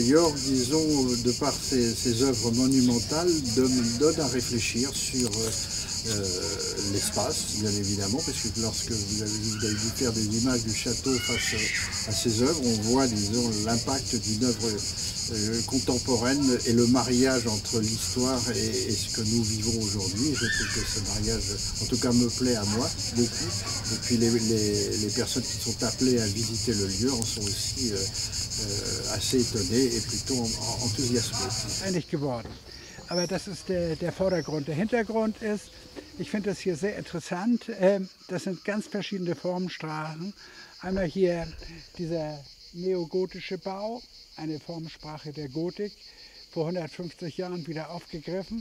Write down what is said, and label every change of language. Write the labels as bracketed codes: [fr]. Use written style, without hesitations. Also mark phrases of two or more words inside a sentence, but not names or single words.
[fr] Jörg, disons, de par ses œuvres monumentales, donne à réfléchir sur l'espace, bien évidemment, parce que lorsque vous avez dû faire des images du château face à ses œuvres, on voit, disons, l'impact d'une œuvre contemporaine et le mariage entre l'histoire et ce que nous vivons aujourd'hui. Je trouve que ce mariage, en tout cas, me plaît à moi beaucoup. Et puis les personnes qui sont appelées à visiter le lieu en sont aussi assez étonnées et plutôt enthousiasmées. [de] Einig geworden. Aber das ist der Vordergrund. Der Hintergrund ist, ich finde das hier sehr interessant. Das sind ganz verschiedene Formenstraßen. Einmal hier dieser neogotische Bau, eine Formensprache der Gotik, vor 150 Jahren wieder aufgegriffen.